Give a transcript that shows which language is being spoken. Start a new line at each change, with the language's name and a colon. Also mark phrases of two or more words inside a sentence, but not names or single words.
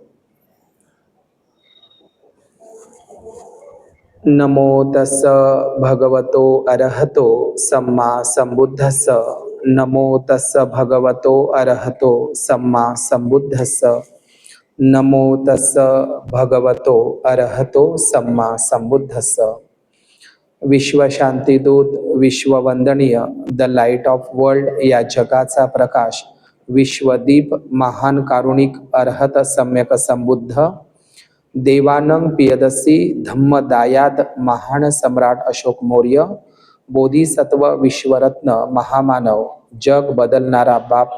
Pali: नमो तस्स भगवतो अरहतो सम्मा संबुद्धस्स. नमो तस्स भगवतो अरहतो सम्मा संबुद्धस्स. नमो तस्स भगवतो अरहतो सम्मा संबुद्धस्स.
Marathi: विश्वशांतीदूत, विश्ववंदनीय,
English: the light of world
Marathi: या जगाचा प्रकाश, विश्वदीप, महान कारुणिक अरहत सम्यक संबुद्ध, देवानंग पियदसी धम्मदायाद महान सम्राट अशोक मौर्य, बोधिसत्व विश्वरत्न महामानव, जग बदलणारा बाप